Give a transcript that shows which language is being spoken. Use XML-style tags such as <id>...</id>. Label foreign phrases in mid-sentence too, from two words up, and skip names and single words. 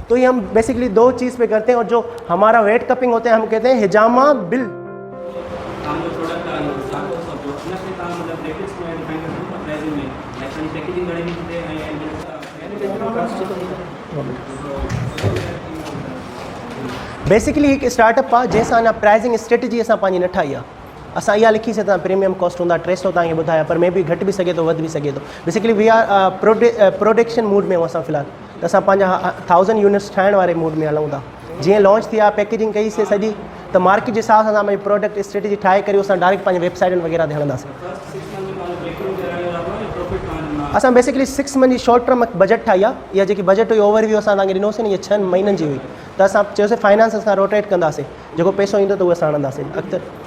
<ur>تو یہ ہم بیسکلی 2 چیز پے کرتے ہیں۔ اور جو ہمارا</ur> <en>wet cupping</en> <ur>ہوتا ہے ہم کہتے ہیں حجامہ بل.</ur> <sd>बेसिकली एक स्टार्टअप आहे जंहिंसां अञा</sd> <en>pricing strategy</en> <sd>असां पंहिंजी न ठाही आहे। असां इहा लिखी सघंदा</sd> <en>premium cost</en> <sd>हूंदा, 300 तव्हांखे ॿुधाया, पर मे बि घटि बि सघे थो, वधि बि सघे थो।</sd> <en>basically we are production mood</en> <sd>में असां फ़िलहाल, त असां पंहिंजा 1000 यूनिट्स ठाहिण वारे मूड में हलूं था। जीअं लॉन्च थी आहे, पैकेजिंग कईसीं सॼी, त मार्केट जे हिसाब सां असां पंहिंजी</sd> <en>product strategy</en> <sd>ठाहे करे असां डायरेक्ट पंहिंजे वेबसाइटनि वग़ैरह ते हलंदासीं। असां बेसिकली 6 मंथ जी</sd> <en>short term budget</en> <sd>ठाही आहे। इहा जेकी बजट हुई ओवरव्यू असां तव्हांखे ॾिनोसीं न, इहा 6 महीननि जी हुई। त असां चयोसीं फाइनेंस असां रोटेट कंदासीं, जेको पैसो ईंदो त उहो असां हणंदासीं अॻिते।</sd>